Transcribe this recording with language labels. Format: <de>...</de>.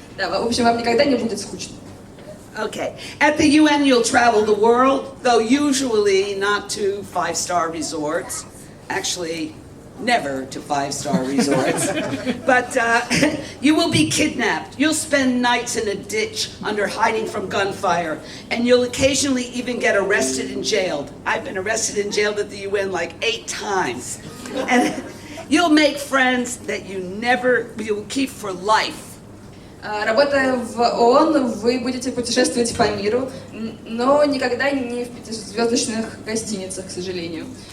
<ru>Да, в общем, вам никогда не будет скучно.</ru> <en>Okay. At the UN, you'll travel the world, though usually not to five-star resorts. Actually, never to five-star resorts. But you will be kidnapped. You'll spend nights in a ditch under hiding from gunfire. And you'll occasionally even get arrested and jailed. I've been arrested and jailed at the UN like 8 times. And you'll make friends that you'll keep for life.</en> <ru>Работая в ООН, вы будете путешествовать по миру, но никогда не в пятизвездочных гостиницах, к сожалению.</ru>